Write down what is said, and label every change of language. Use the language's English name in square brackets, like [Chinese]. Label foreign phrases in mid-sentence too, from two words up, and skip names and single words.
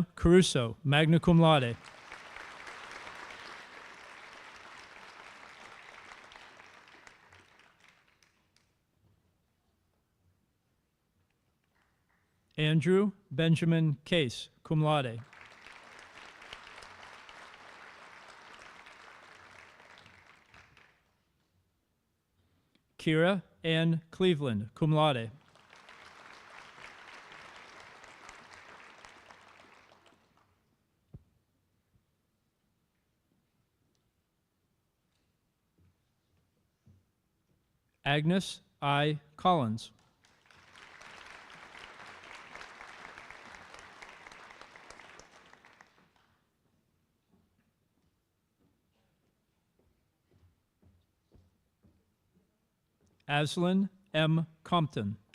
[Latin] Caruso, magna cum laude. [English] Andrew Benjamin Case, [Latin] cum laude. Kira Ann Cleveland, cum laude. [English] Agnes I. Collins. Aslan M. Compton.